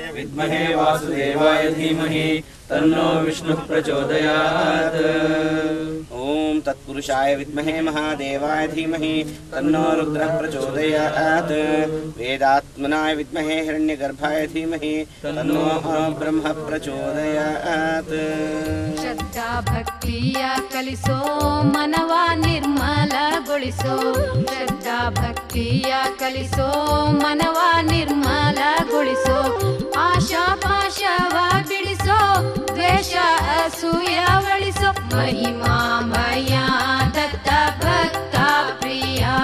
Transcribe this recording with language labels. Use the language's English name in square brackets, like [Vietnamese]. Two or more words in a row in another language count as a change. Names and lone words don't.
[Sanskrit] विद्महे वासुदेवाय धीमहि तन्नो विष्णुः प्रचोदयात् ॐ तत्पुरुषाय विद्महे महादेवाय धीमहि तन्नो रुद्रः प्रचोदयात् वेदात्मनाय विद्महे हिरण्यगर्भाय धीमहि तन्नो ब्रह्म प्रचोदयात् [Kannada] ಶ್ರದ್ಧಾ ಭಕ್ತಿಯ ಕಲಿಸೋ ಮನವ ನಿರ್ಮಲಗೊಳಿಸೋ ಶ್ರದ್ಧಾ ಭಕ್ತಿಯ ಕಲಿಸೋ ಮನವ ನಿರ್ಮಲಗೊಳಿಸೋ ಆಶಾ ಪಾಶವ ಬಿಡಿಸೋ ದ್ವೇಷ ಅಸೂಯ ಒಳಿಸೋ ಮಹಿಮಾಮಯ ದತ್ತ ಭಕ್ತ ಪ್ರಿಯ